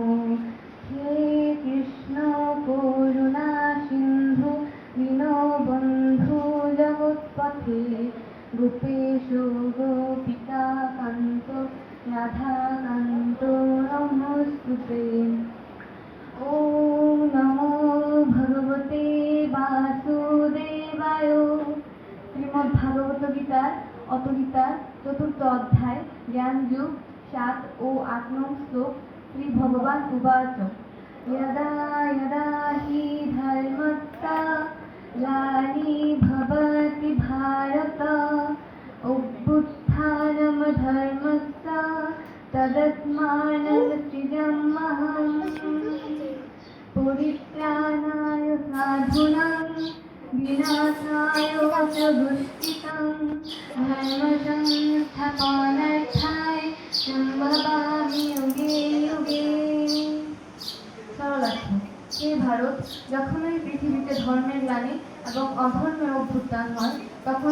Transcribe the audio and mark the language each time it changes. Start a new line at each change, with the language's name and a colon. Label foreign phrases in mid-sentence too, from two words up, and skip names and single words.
Sanskrit: हे कृष्ण करुणा सिंधु दीनबन्धु जगत्पते गोपेश गोपिका कान्त राधाकान्त नमोस्तुते। ओम नमो भगवते वासुदेवाय।
Bangla: শ্রীমদ্ ভাগবত গীতার অতগীতার চতুর্থ অধ্যায় জ্ঞান যুগ 7 ও 8 নং শ্লোক।
Sanskrit: শ্রী ভগবান উবাচ यदा यदा हि धर्मस्य ग्लानिर्भवति भारत अभ्युत्थानं धर्मस्य तदात्मानं सृजाम्यहम्। परित्राणाय साधूनां विनाशाय च दुष्कृतां धर्मसंस्थापनार्थाय सम्भवामि युगे युगे।
Bangla: সরলার্থ। হে ভারত, যখন এই পৃথিবীতে ধর্মের গ্লানি এবং অধর্মের অভ্যুত্থান হয় তখন